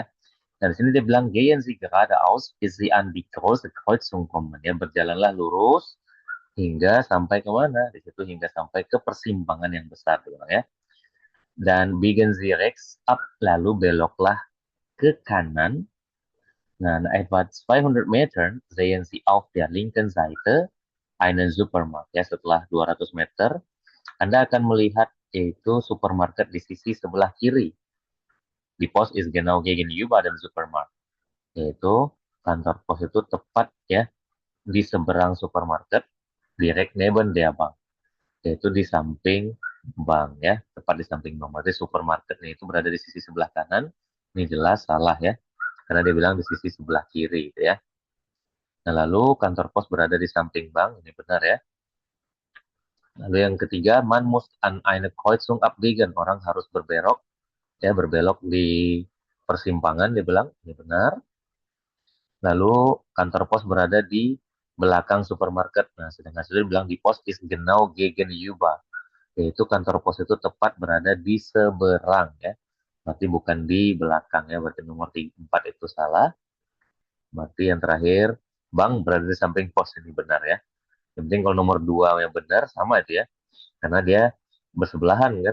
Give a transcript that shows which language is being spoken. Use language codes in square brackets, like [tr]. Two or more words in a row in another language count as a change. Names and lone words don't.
[id] Nah, di sini dia bilang, [de] gehen Sie geradeaus, bis Sie an die große Kreuzung kommen. [id] Ya, berjalanlah lurus hingga sampai ke mana? Di situ hingga sampai ke persimpangan yang besar, dia bilang ya. [de] Dan biegen Sie rechts ab, [id] lalu beloklah ke kanan. Nah, [de] etwa 200 Meter sehen Sie auf der linken Seite einen Supermarkt. [id] Ya, setelah 200 meter, Anda akan melihat yaitu supermarket di sisi sebelah kiri. [de] Di pos is genau gegenüber dem Supermarkt. [id] Yaitu kantor pos itu tepat ya di seberang supermarket, [de] direct neben der Bank. [id] Yaitu di samping bank ya, tepat di samping bank. Berarti supermarketnya itu berada di sisi sebelah kanan. Ini jelas salah ya, karena dia bilang di sisi sebelah kiri gitu ya. Nah, lalu kantor pos berada di samping bank, ini benar ya. Lalu yang ketiga, [de] man muss an eine Kreuzung abbiegen. [id] Orang harus berbelok, ya berbelok di persimpangan, dia bilang, ini benar. Lalu kantor pos berada di belakang supermarket. Nah, sedangkan sudah bilang [de] di pos is genau gegenüber. [id] Yaitu kantor pos itu tepat berada di seberang ya. Berarti bukan di belakang ya. Berarti nomor 4 itu salah. Berarti yang terakhir, bank berada di samping pos, ini benar ya. Yang penting kalau nomor 2 yang benar sama itu ya. Karena dia bersebelahan kan.